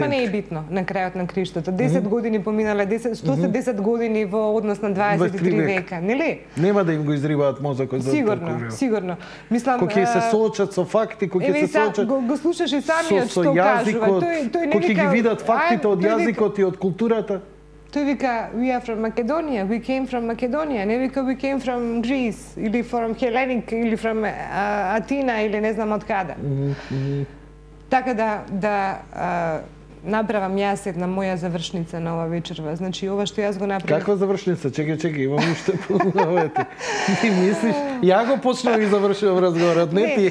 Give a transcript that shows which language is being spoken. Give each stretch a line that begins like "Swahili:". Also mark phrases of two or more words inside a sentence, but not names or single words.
Macedonian: Ама не е битно на крајот на криштото. 10 години поминале, што се 10 години во однос на 23 века, нели? Нема да им го изрибаат мозокот за толку. Сигурно. Мислам, кога ќе се соочат со факти, кога ќе се соочат го слушаш и самиот што кажува. Тој кога ќе ги видат фактите од јазикот и од културата. Тој вика,
English: we are from Macedonia, we came from Macedonia,
Macedonian: не вика
English: we came from Greece,
Macedonian: или
English: from Hellenic,
Macedonian: или from Атина, или не знам од каде. Така да направам јас една моја завршница на ова вечерва. Значи, ова што јас го направив... Каква завршница? Чекај, имам уште половете. Ти мислиш? Ја го почнав и завршувам разговорот, не ти.